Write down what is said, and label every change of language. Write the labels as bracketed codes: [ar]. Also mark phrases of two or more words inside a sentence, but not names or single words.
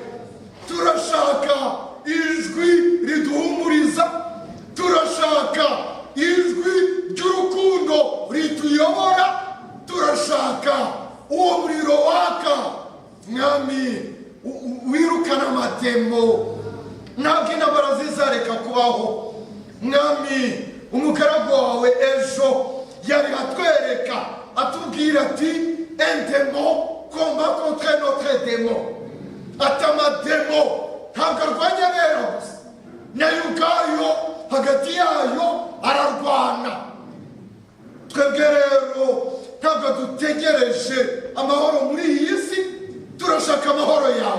[rw] Turashaka ijwi riduhumuriza, turashaka ijwi ry'urukundo rituyobora, turashaka uwo muriro waka. Mwami, wirukana amatemo, ntabwo intambara zizareka kubaho. Mwami, umugaragu wawe ejo yari atwereka, atubwira ati, [fr] un démon combat contre notre démon. [rw] Ati amademo ntabwo arwanya abera gusa, nayo ubwayo hagati yayo ararwana. Twebwe rero ntabwo dutegereje amahoro muri iyi si, turashaka amahoro yawe.